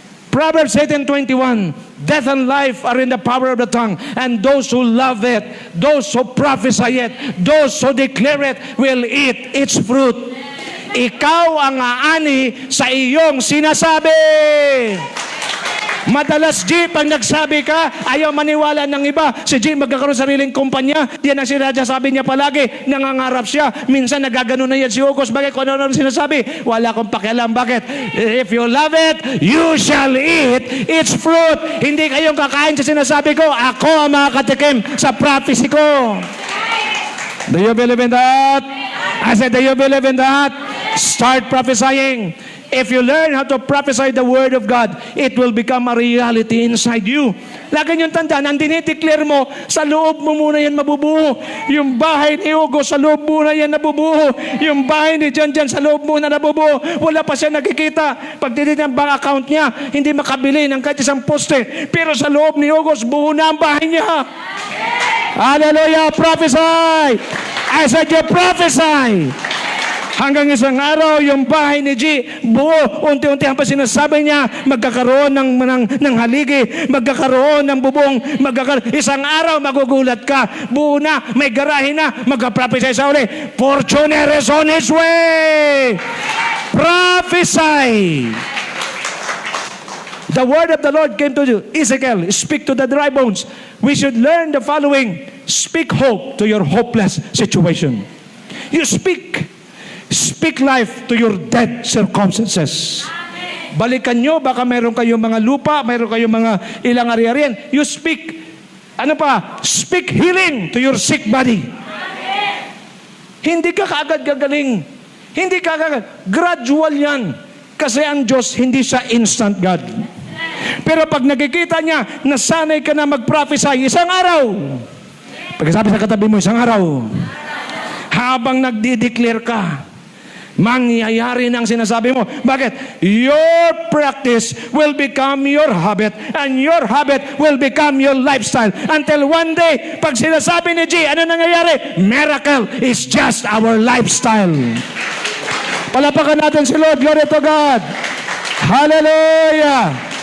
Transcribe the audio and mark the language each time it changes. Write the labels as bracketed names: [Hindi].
[English] Proverbs 18:21, death and life are in the power of the tongue, and those who love it, those who prophesy it, those who declare it, will eat its fruit. [Filipino] Ikaw ang aani sa iyong sinasabi. Madalas, G, pag nagsabi ka, ayaw maniwala ng iba. Si G magkakaroon sariling kumpanya. Yan ang si Raja sabi niya palagi. Nangangarap siya. Minsan nagagano na yan si August. Bakit? Kung ano sinasabi? Wala akong pakialam. Bakit? [English] If you love it, you shall eat its fruit. [Filipino] Hindi kayong kakain sa sinasabi ko. Ako ang makakatikim sa prophecy ko. [English] Do you believe in that? I said, do you believe in that? Start prophesying. If you learn how to prophesy the word of God, it will become a reality inside you. [Filipino] Lagi niyong tandaan, ang dinideclare mo, sa loob mo muna yan mabubuo. Yung bahay ni Hugo, sa loob muna yan nabubuo. Yung bahay ni Jan, sa loob muna nabubuo. Wala pa siya nakikita. Pag tinitin ang bank account niya, hindi makabili ng kahit isang poste. Pero sa loob ni Hugo, buo na ang bahay niya. Hallelujah! [English] Prophesy! I said you prophesy! [Filipino] Hanggang isang araw, yung bahay ni G, buo, unti-unti ang sinasabi niya, magkakaroon ng haligi, magkakaroon ng bubong, isang araw, magugulat ka, buo na, may garahe na, magka-prophesy sa uli, [English] fortuner is on his way! Prophesy! The word of the Lord came to Ezekiel, speak to the dry bones. We should learn the following, speak hope to your hopeless situation. You speak life to your dead circumstances. [Filipino] Balikan nyo, baka mayroon kayong mga lupa, mayroon kayong mga ilang ari-arian. [English] You speak, speak healing to your sick body. [Filipino] Hindi ka kaagad gagaling. Hindi ka kaagad. Gradual yan. Kasi ang Diyos, hindi siya instant God. Pero pag nakikita niya, nasanay ka na mag-prophesy, isang araw. Pagkasabi sa katabi mo, isang araw. Habang nagdi-declare ka, mangyayari na ang sinasabi mo. Bakit? [English] Your practice will become your habit, and your habit will become your lifestyle. Until one day, [Filipino] pag sinasabi ni G, ano nangyayari? [English] Miracle is just our lifestyle. [Filipino] Palapakan natin si Lord. [English] Glory to God. [Filipino] Hallelujah.